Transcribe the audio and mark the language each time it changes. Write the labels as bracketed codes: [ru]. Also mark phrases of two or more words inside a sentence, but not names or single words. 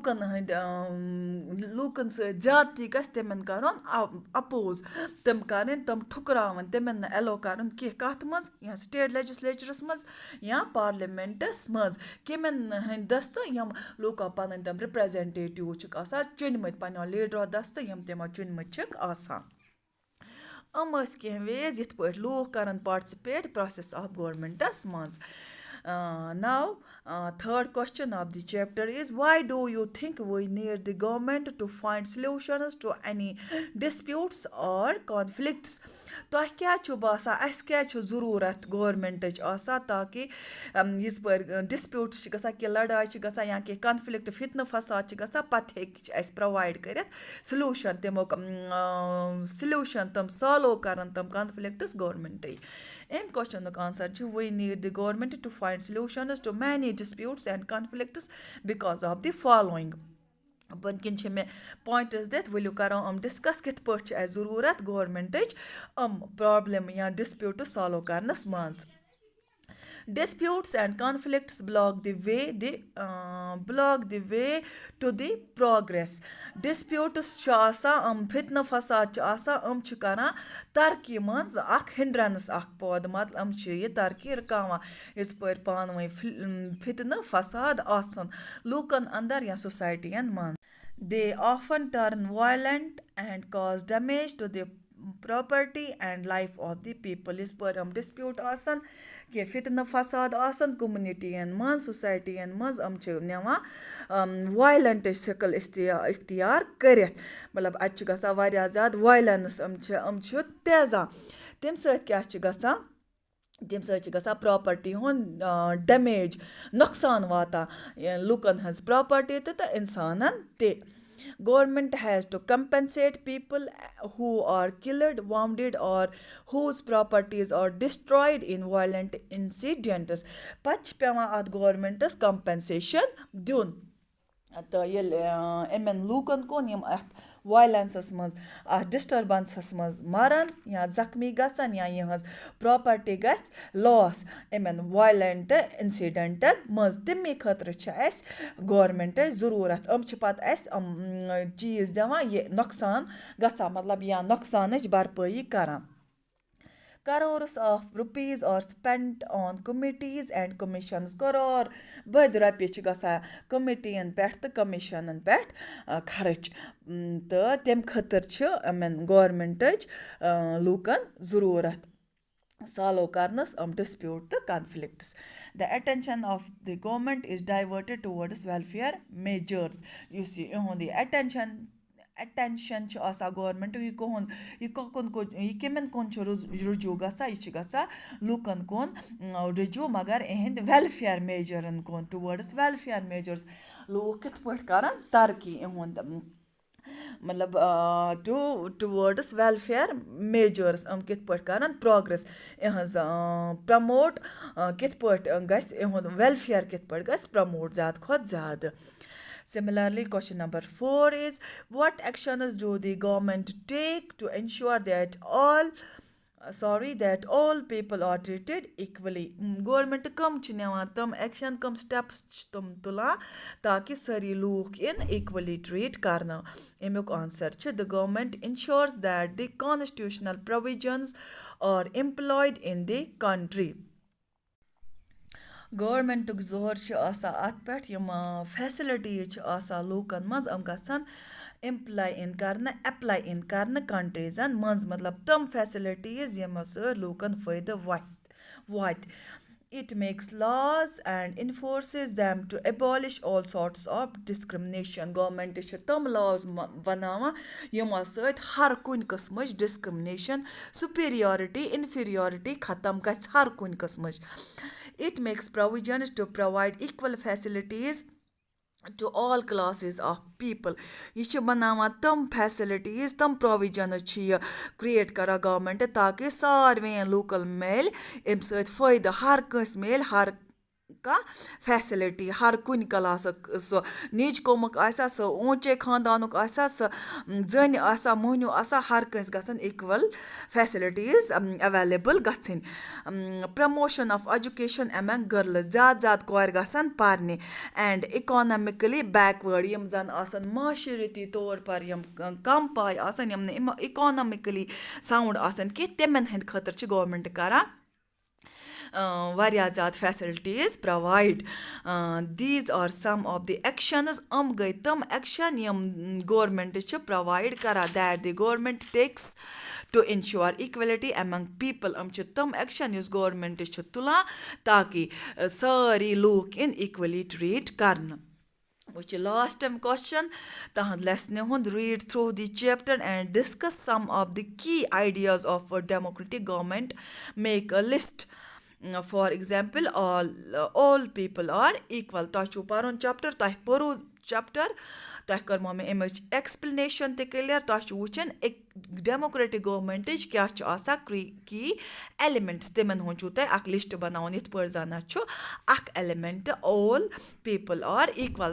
[ks] لوٗکَن سۭتۍ زیادتی گژھِ تِمَن کَرُن اَپوز تِم کَرٕنۍ تِم ٹھُکراوٕنۍ تِمَن نہٕ ایلو کَرُن کینٛہہ کَتھ منٛز یا [en] state legislature [ks] منٛز یا پارلِمٮ۪نٛٹَس منٛز کٔمٮ۪ن ہٕنٛدۍ دَستہٕ یِم لوٗکو پَنٕنۍ تِم رِپرٛٮ۪زٮ۪نٹیٹِوٕز چھِکھ آسان چُنۍمٕتۍ پنٛنیو لیٖڈرو دَستہٕ یِم تِمو چُنۍمٕتۍ چھِکھ آسان. ٲسۍ کینٛہہ ویز یِتھ پٲٹھۍ لوٗکھ کَرَن پاٹسِپیٹ [en] process of government [ks] منٛز. [en] Now, third question of the chapter is, why do you think we need the government to find solutions to any disputes or conflicts? [ks] تۄہہِ کیٛاہ چھُ باسان اَسہِ کیٛازِ چھُ ضروٗرت گورمٮ۪نٛٹٕچ آسان تاکہِ یِژ پٲرۍ ڈِسپیوٗٹٕس چھِ گژھان کینٛہہ لڑٲے چھِ گژھان یا کینٛہہ کَنفلِکٹ فِتنہٕ فساد چھِ گژھان پَتہٕ ہیٚکہِ اَسہِ پرٛووایِڈ کٔرِتھ سلوٗشَن تمیُک سلوٗشَن تِم سالو کَرَن تِم کَنفلِکٹٕس گورمٮ۪نٛٹٕے. اَمہِ کوسچنُک آنسر چھُ [en] we need the government to find solutions to many disputes and conflicts because of the following. [ks] وٕنکٮ۪ن چھِ مےٚ پویِنٛٹٕس دِتھ ؤلِو کَرو ڈِسکَس کِتھ پٲٹھۍ چھِ اَسہِ ضروٗرت گورمٮ۪نٛٹٕچ پرٛابلِم یا ڈِسپیوٗٹٕس سالو کَرنَس منٛز. [en] Disputes and conflicts block the way to the progress. [ks] Disputes چھُ آسان فِتنہٕ فساد چھُ آسان چھِ کَران ترقی منٛز اَکھ ہِنٛڈرَنٕس اَکھ پٲدٕ مطلب چھِ یہِ ترقی رُکاوان یِژ پٲرۍ پانہٕ ؤنۍ فِتنہٕ فساد آسُن لوٗکَن اَندَر یا سوسایٹِیَن منٛز. [en] They often turn violent and cause damage to the property and life of the people. [ks] یِژ پٲرۍ ڈِسپیوٗٹ آسان کینٛہہ فِتنہٕ فساد آسان کوٚمنِٹِیَن منٛز سوسایٹِیَن منٛز چھِ نِوان وایلَنٹٕچ سِکٕل اِختیار کٔرِتھ مطلب اَتہِ چھُ گژھان واریاہ زیادٕ وایلَنٕس چھِ تیزان تمہِ سۭتۍ کیٛاہ چھِ گژھان تمہِ سۭتۍ چھِ گژھان پرٛاپَرٹی ہُنٛد ڈٮ۪میج نۄقصان واتان لُکَن ہٕنٛز پرٛاپَرٹی تہٕ اِنسانَن تہِ. [en] Government has to compensate people who are killed, wounded or whose properties are destroyed in violent incidents. [ks] پَتہٕ چھِ پٮ۪وان اَتھ گورمٮ۪نٛٹَس کَمپَنسیشَن دیُن تہٕ ییٚلہِ یِمَن لوٗکَن کُن یِم اَتھ وایلَنسَس منٛز اَتھ ڈِسٹٔربَنسَس منٛز مَرَن یا زخمی گژھن یا یِہٕنٛز پرٛاپَرٹی گژھِ لاس یِمَن [en] violent incidents [ks] منٛز تَمے خٲطرٕ چھِ اَسہِ گورمٮ۪نٛٹٕچ ضروٗرت چھِ پَتہٕ اَسہِ چیٖز دِوان یہِ نۄقصان گژھان مطلب یا نۄقصانٕچ بَرپٲیی کَران. [en] Crores of rupees are spent on committees and commissions. [ks] کَرور بٔدۍ رۄپیہِ چھِ گژھان کٔمِٹِیَن پٮ۪ٹھ تہٕ کٔمِشَنَن پٮ۪ٹھ خرٕچ تہٕ تمہِ خٲطرٕ چھِ یِمَن گورمٮ۪نٛٹٕچ لوٗکَن ضروٗرت سالو کَرنَس ڈِسپیوٗٹ تہٕ کَنفلِکٹٕس. [en] The attention of the government is diverted towards welfare measures. [ks] یُس یِہُنٛد یہِ اٮ۪ٹٮ۪نشَن چھُ آسان گورمٮ۪نٛٹ یہِ کٔمَن کُن چھُ رُجوٗع گژھان یہِ چھِ گژھان لوٗکَن کُن رُجوٗع مگر یِہِنٛدۍ [en] welfare measures [ks] کُن [en] towards welfare measures [ks] لوٗکھ کِتھ پٲٹھۍ کَرَن ترقی یِہُنٛد مطلب [en] towards welfare measures [ks] کِتھ پٲٹھۍ کَرَن پرٛاگرٮ۪س یِہٕنٛز پرٛموٹ کِتھ پٲٹھۍ گژھِ یِہُنٛد وٮ۪لفِیَر کِتھ پٲٹھۍ گژھِ پرٛموٹ زیادٕ کھۄتہٕ زیادٕ. [en] Similarly, question number 4 is, what actions do the government take to ensure that all people are treated equally? [ks] Government کَم چھِ نِوان تِم ایٚکشَن کَم سٹیپٕس چھِ تِم تُلان تاکہِ سٲری لوٗکھ یِن [en] equally treat [ks] کَرنہٕ. اَمیُک آنسر چھِ [en] the government ensures that the constitutional provisions are employed in the country. [ks] گورمٮ۪نٛٹُک زور چھِ آسان اَتھ پٮ۪ٹھ یِم فیسَلٹیٖز چھِ آسان لوٗکَن منٛز گژھن اٮ۪پلاے اِن کَرنہٕ کَنٹرٛیٖزَن منٛز مطلب تِم فیسَلٹیٖز یِمو سۭتۍ لوٗکَن فٲیدٕ واتہِ. [en] It makes laws and enforces them to abolish all sorts of discrimination. [ks] گورمٮ۪نٛٹ چھِ تِم لاز بَناوان یِمو سۭتۍ ہر کُنہِ قٕسمٕچ ڈِسکرٛمنیشَن [en] superiority inferiority [ks] ختم گژھِ ہر کُنہِ قٕسمٕچ. [en] It makes provisions to provide equal facilities to all classes of people. [ks] یہِ چھِ بَناوان تِم فیسَلٹیٖز تِم پرٛووِجَنٕز چھِ یہِ کِرٛییٹ کَران گورمٮ۪نٛٹ تاکہِ ساروِیَن لوٗکَن میلہِ اَمہِ سۭتۍ فٲیدٕ ہر کٲنٛسہِ میلہِ ہر کانٛہہ فیسَلٹی ہر کُنہِ کلاسُک سُہ نیٚچ کوٚمُک آسیا سُہ اوٗنچے خاندانُک آسیا سُہ زٔنۍ آسیا موٚہنیوٗ آسیا ہر کٲنٛسہِ گژھن [en] equal facilities [ks] اٮ۪ویلیبٕل گژھٕنۍ. [en] promotion of education among girls [ks] زیادٕ زیادٕ کورِ گژھن پَرنہِ [en] and economically backward [ks] یِم زَن آسَن [ur] معاشرتی طور پر [ks] یِم کَم پاے آسَن یِم نہٕ [en] economically sound [ks] آسَن کینٛہہ تِمَن ہٕنٛدِ خٲطرٕ چھِ گورمٮ۪نٛٹ کَران واریاہ زیادٕ فیسَلٹیٖز پرٛووایِڈ. [en] these are some of the actions [ks] یِم گٔے تِم ایٚکشَن یِم گورمٮ۪نٛٹ چھِ پرٛووایِڈ کَران [en] that the government takes to ensure equality among people. [ks] یِم چھِ تِم ایٚکشَن یُس گورمٮ۪نٛٹ چھُ تُلان تاکہِ سٲری لوٗکھ یِن [en] equally treat [ks] کَرنہٕ. وٕچھ لاسٹِم کوسچن تہنٛد لیسنہِ ہُنٛد [en] read through the chapter and discuss some of the key ideas of democratic government make a list. for example all people are equal. [ks] تۄہہِ چھُو پَرُن چَپٹر تۄہہِ پوٚروٕ چَپٹر تۄہہِ کٔرمو مےٚ اَمِچ ایٚکٕسپلنیشَن تہِ کٕلیَر. تۄہہِ چھُ وٕچھُن ڈیموکریٹِک گورمٮ۪نٛٹٕچ کیٛاہ چھُ آسان [en] key elements [ks] تِمَن ہُنٛد چھُو تۄہہِ اَکھ لِسٹ بَناوُن یِتھ پٲٹھۍ زَنہٕ چھُ اَکھ ایلِمٮ۪نٛٹ [en] all people are equal.